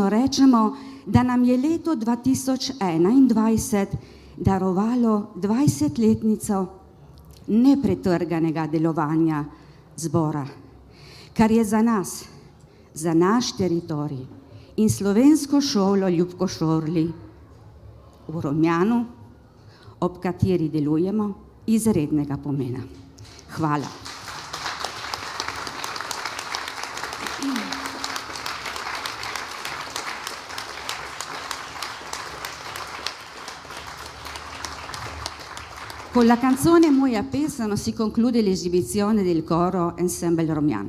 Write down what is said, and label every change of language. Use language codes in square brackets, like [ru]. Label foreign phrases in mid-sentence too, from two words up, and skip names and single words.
[sl] rečemo, da nam je leto 2021 darovalo 20-letnico nepretrganega delovanja zbora, kar je za nas, za naš teritorij in slovensko šolo Ljubko Šorli v Romjanu, ob kateri delujemo, izrednega pomena. Hvala. [it] Con la canzone Moja pesem si conclude l'esibizione del coro Ensemble Romjan.